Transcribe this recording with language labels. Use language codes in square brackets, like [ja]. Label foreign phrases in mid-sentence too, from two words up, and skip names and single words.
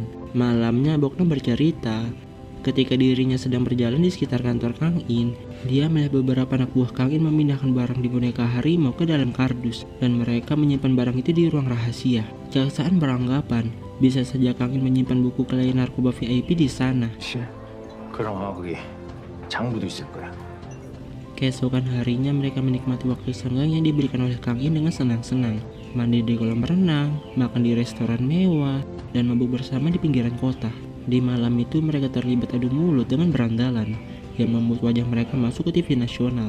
[id] Malamnya Bokna bercerita, ketika dirinya sedang berjalan di sekitar kantor Kang In, dia melihat beberapa anak buah Kang In memindahkan barang di boneka harimau ke dalam kardus, dan mereka menyimpan barang itu di ruang rahasia. Jaksaan beranggapan bisa saja Kang In menyimpan buku klien narkoba VIP di sana. [ko] 씨, 그럼 거기 장부도 있을 거야. [id] Keesokan harinya mereka menikmati waktu senggang yang diberikan oleh Kang In dengan senang-senang. Mandi di kolam renang, makan di restoran mewah, dan mabuk bersama di pinggiran kota. Di malam itu mereka terlibat adu mulut dengan berandalan yang membuat wajah mereka masuk ke TV nasional.